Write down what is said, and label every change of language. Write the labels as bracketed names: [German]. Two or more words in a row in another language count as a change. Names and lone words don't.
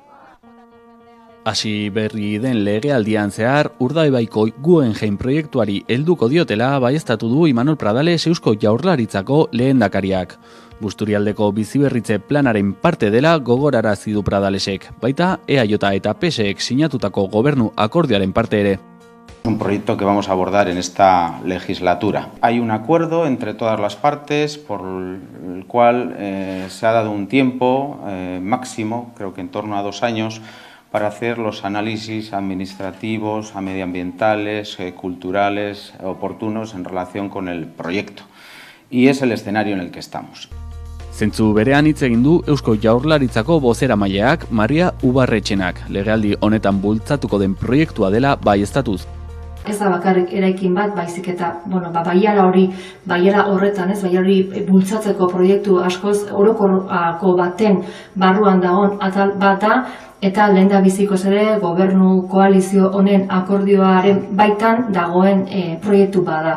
[Basque] Hasi berri den legealdian zehar Urdaibaiko Guggenheim proiektuari helduko diotela baieztatu du Imanol Pradales Eusko Jaurlaritzako lehendakariak. Busturialdeko biziberritze planaren parte dela gogorarazi du Pradalesek, baita EAJ eta PSek sinatutako gobernu akordioaren parte ere. [Spanish] Un proyecto que vamos a abordar en esta legislatura. Hay un acuerdo entre todas las partes por el cual se ha dado un tiempo máximo, creo que en torno a 2 años, para hacer los análisis administrativos, medioambientales, culturales, oportunos en relación con el proyecto. Y es el escenario en el que estamos. [Basque] Zentzu berean hitz egin du Eusko Jaurlaritzako bozeramaileak Maria Ubarretxenak, legealdi honetan bultzatuko den proiektua dela baieztatuz. Ez da bakarrik eraikin bat, baizik eta, baiara horretan, baiara hori bultzatzeko proiektu askoz orokorako baten barruan dagoen atal bat da, eta lehendabizikoz ere gobernu koalizio honen akordioaren baitan dagoen proiektu bada.